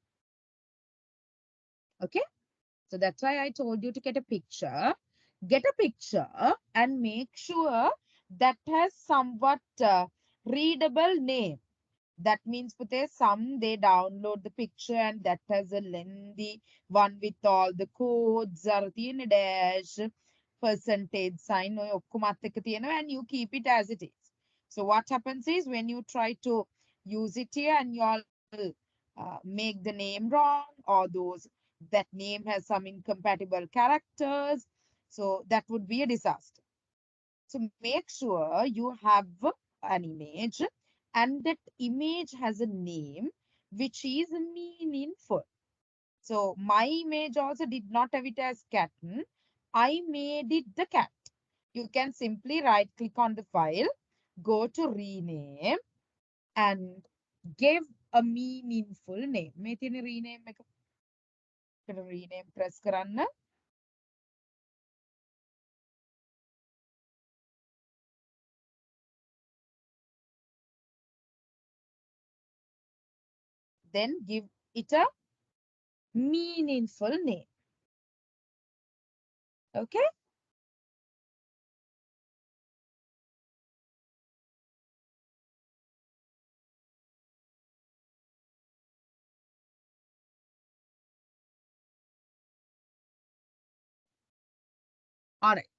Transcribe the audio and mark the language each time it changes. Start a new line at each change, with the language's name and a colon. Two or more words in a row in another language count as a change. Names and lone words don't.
English: Okay, so that's why I told you to get a picture. Get a picture and make sure that has somewhat readable name. That means puthe some they download the picture and that has a lengthy one with all the codes
Sinhala: අර තියෙන
English: dash percentage sign
Sinhala: ඔය ඔක්කොමත් එක්ක තියෙනවා
English: and you keep it as it is. So what happens is when you try to use it here and you all make the name wrong or those that name has some incompatible characters, so that would be a disaster. So make sure you have an image and that image has a name which is meaningful. So my image also did not have it as Katten. I made it the cat. You can simply right click on the file, go to rename and give a meaningful name.
Sinhala: මේ තියෙන rename එක. rename press කරන්න.
English: Then give it a meaningful name. Okay. All right.